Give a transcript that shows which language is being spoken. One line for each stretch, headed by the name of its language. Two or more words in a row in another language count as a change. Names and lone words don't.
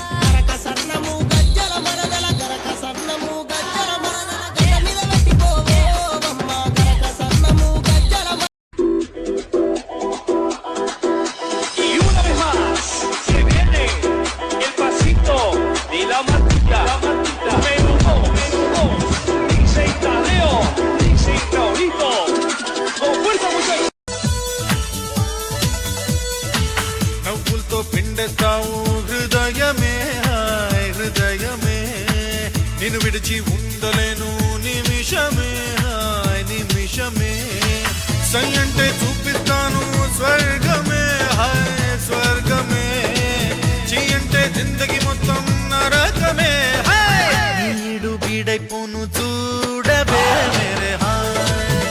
Telugu: గరక సన్నము గజ్జల మరదల గరక సన్నము గజ్జల మరదల గడ మీద పెట్టిపోవే అమ్మ గరక సన్నము గజ్జల
Spanish: Y una vez más se viene el pasito de la matita, menudo, dice Tadeo, dice Raulito, con fuerza muchachos.
Telugu: నవ్వులతో పిండేస్తావు హృదయమే హాయ్ హృదయమే నిన్ను విడిచి ఉండలేను నిమిషమే హాయ్ నిమిషమే సై అంటే చూపిస్తాను స్వర్గమే హాయ్ స్వర్గమే చీ అంటే జిందగీ మొత్తం నరకమే హాయ్ నీడు బీడైపోను చూడవే మేరే హాయ్